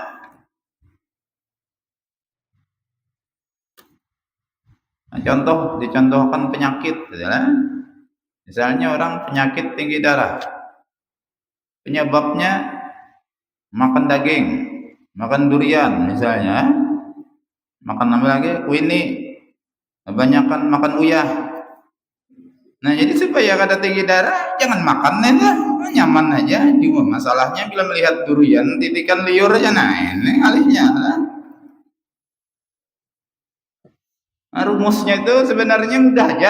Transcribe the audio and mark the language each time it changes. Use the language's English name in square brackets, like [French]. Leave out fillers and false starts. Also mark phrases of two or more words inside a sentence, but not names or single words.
[Banjar] Nah, contoh dicontohkan penyakit adalah misalnya orang penyakit tinggi darah. Penyebabnya makan daging, makan durian misalnya, makan apa lagi? Kuini, kebanyakan makan uyah. Nah, jadi supaya kada tinggi darah jangan makan aja, nyaman aja. Cuma masalahnya bila melihat durian titikan liur aja, nah ini alihnya. Nah, rumusnya itu sebenarnya mudah aja.